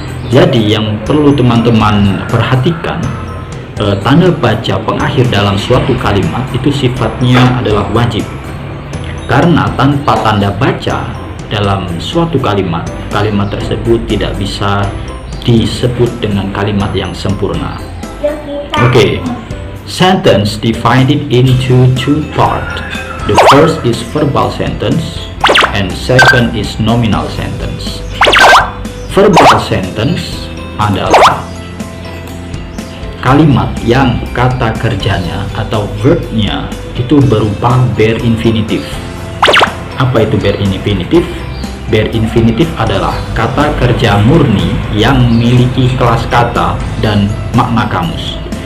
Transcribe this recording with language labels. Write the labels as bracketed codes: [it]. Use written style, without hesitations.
[id] Jadi yang perlu teman-teman perhatikan, tanda baca pengakhir dalam suatu kalimat itu sifatnya adalah wajib, karena tanpa tanda baca dalam suatu kalimat tersebut tidak bisa disebut dengan kalimat yang sempurna. [en] Okay, sentence divided into two parts. The first is verbal sentence and second is nominal sentence. [id] Verbal sentence adalah kalimat yang kata kerjanya atau verbnya itu berupa bare infinitive. Apa itu bare infinitive? Bare infinitive adalah kata kerja murni yang memiliki kelas kata dan makna kamus.